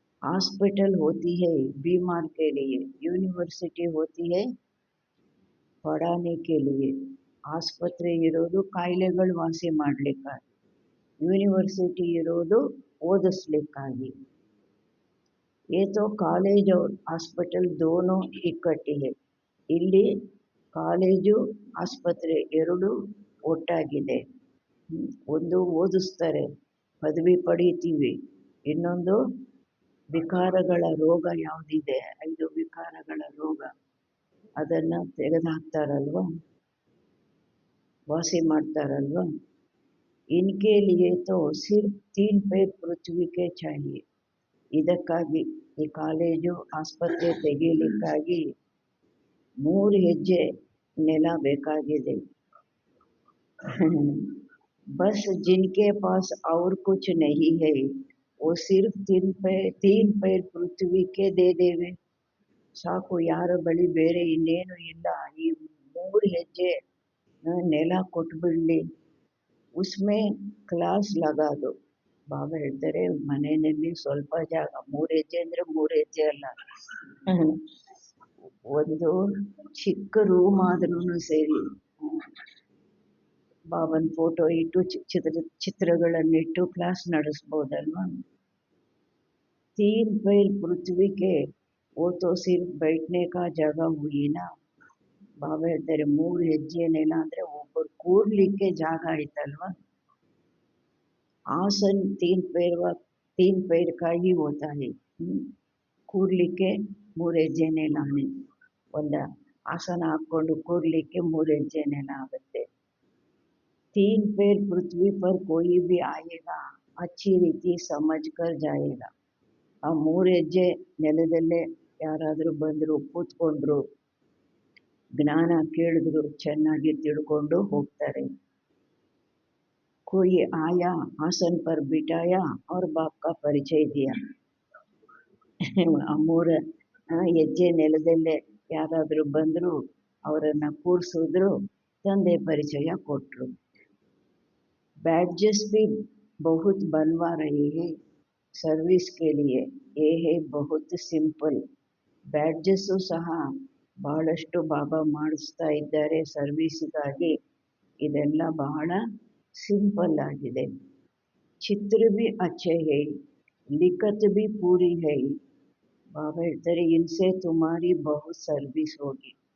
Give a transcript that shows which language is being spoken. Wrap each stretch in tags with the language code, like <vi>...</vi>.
<hi>Hospital होती है बीमार के लिए, यूनिवर्सिटी होती है पढ़ाने के लिए.</hi> <kn>ಆಸ್ಪತ್ರೆ ಇರೋದು ಕಾಯಿಲೆಗಳು ವಾಸಿ ಮಾಡಲಿಕ್ಕಾಗಿ, ಯೂನಿವರ್ಸಿಟಿ ಇರೋದು ಓದಿಸ್ಲಿಕ್ಕಾಗಿ.</kn> <hi>ये तो ಕಾಲೇಜ್ और ಹಾಸ್ಪಿಟಲ್ दोनों इकट्ठे है.</hi> <kn>ಇಲ್ಲಿ ಕಾಲೇಜು ಆಸ್ಪತ್ರೆ ಎರಡು ಒಟ್ಟಾಗಿದೆ. ಒಂದು ಓದಿಸ್ತಾರೆ, ಪದವಿ ಪಡೀತೀವಿ, ಇನ್ನೊಂದು ವಿಕಾರಗಳ ರೋಗ ಯಾವುದಿದೆ 5 ವಿಕಾರಗಳ ರೋಗ ಅದನ್ನು ತೆಗೆದುಹಾಕ್ತಾರಲ್ವ, ವಾಸಿ ಮಾಡ್ತಾರಲ್ವ.</kn> <hi>इनके लिए तो सिर्फ 3 पैर पृथ्वी के चाहिए.</hi> <kn>ಇದಕ್ಕಾಗಿ ಈ ಕಾಲೇಜು ಆಸ್ಪತ್ರೆ ತೆಗೀಲಿಕ್ಕಾಗಿ 3 ಹೆಜ್ಜೆ ನೆಲ ಬೇಕಾಗಿದೆ.</kn> <hi>बस जिनके पास और कुछ नहीं है वो सिर्फ 3 पैर पृथ्वी के दे देवे.</hi> <kn>ಸಾಕು, ಯಾರ ಬಳಿ ಬೇರೆ ಇನ್ನೇನು ಇಲ್ಲ, ಈ 3 ಹೆಜ್ಜೆ ನೆಲ ಕೊಟ್ಬಿಡ್ಲಿ.</kn> <hi>ಉಸ್ಮೆ ಕ್ಲಾಸ್ ಲಗಾದು.</hi> <kn>ಬಾಬಾ ಹೇಳ್ತಾರೆ, ಮನೆಯಲ್ಲಿ ಸ್ವಲ್ಪ ಜಾಗ, 3 ಹೆಜ್ಜೆ ಅಂದರೆ 3 ಹೆಜ್ಜೆ ಅಲ್ಲ, ಒಂದು ಚಿಕ್ಕ ರೂಮ್ ಆದ್ರೂ ಸರಿ, ಬಾಬನ್ ಫೋಟೋ ಇಟ್ಟು ಚಿತ್ರಗಳನ್ನಿಟ್ಟು ಕ್ಲಾಸ್ ನಡೆಸ್ಬೋದಲ್ವಾ.</kn> <hi>3 पैर पृथ्वी के वो तो सिर्फ बैठने का जगह हुई ना.</hi> <kn>ಬಾಬಾ ಹೇಳ್ತಾರೆ, 3 ಹೆಜ್ಜೆ ನೆಲ ಅಂದರೆ ಒಬ್ಬರು ಕೂರ್ಲಿಕ್ಕೆ ಜಾಗ ಆಯ್ತಲ್ವಾ.</kn> <hi>ಆಸನ್ 3 पैर का ही होता है.</hi> <kn>ಕೂರ್ಲಿಕ್ಕೆ 3 ಹೆಜ್ಜೆ ನೆಲಾನೆ, ಒಂದು ಆಸನ ಹಾಕ್ಕೊಂಡು ಕೂರ್ಲಿಕ್ಕೆ 3 ಹೆಜ್ಜೆ ನೆಲ ಆಗುತ್ತೆ.</kn> <hi>3 पैर पृथ्वी पर कोई भी आएगा अच्छी</hi> <kn>ರೀತಿ</kn> <hi>समझ कर जाएगा.</hi> <kn>ಆ 3 ಹೆಜ್ಜೆ ನೆಲದಲ್ಲೇ ಯಾರಾದರೂ ಬಂದರು, ಕೂತ್ಕೊಂಡ್ರು, ಜ್ಞಾನ ಕೇಳಿದ್ರು, ಚೆನ್ನಾಗಿ ತಿಳ್ಕೊಂಡು ಹೋಗ್ತಾರೆ.</kn> <hi>कोई आया आसन पर बिठाया और बाप का परिचय दिया.</hi> <kn>ಆ 3 ಹೆಜ್ಜೆ ನೆಲದಲ್ಲೇ ಯಾರಾದರೂ ಬಂದರು, ಅವರನ್ನು ಕೂರಿಸಿದ್ರು, ತಂದೆ ಪರಿಚಯ ಕೊಟ್ಟರು.</kn> <hi>बैडजेस भी बहुत बनवा रहे हैं सर्विस के लिए, ये है बहुत सिंपल.</hi> <kn>ಬ್ಯಾಡ್ಜಸ್ಸು ಸಹ ಬಹಳಷ್ಟು ಬಾಬಾ ಮಾಡಿಸ್ತಾ ಇದ್ದಾರೆ ಸರ್ವೀಸಿಗಾಗಿ. ಇದೆಲ್ಲ ಬಹಳ ಸಿಂಪಲ್ ಆಗಿದೆ.</kn> <hi>ಚಿತ್ರ ಬಿ ಅಚ್ಚೆ ಹೈ, ಲಿಖತ್ ಬಿ ಪೂರಿ ಹೈ.</hi> <kn>ಬಾಬಾ ಹೇಳ್ತಾರೆ</kn> <hi>ಇನ್ಸೆ ತುಮಾರಿ ಬಹು ಸರ್ವಿಸ್ ಹೋಗಿ.</hi>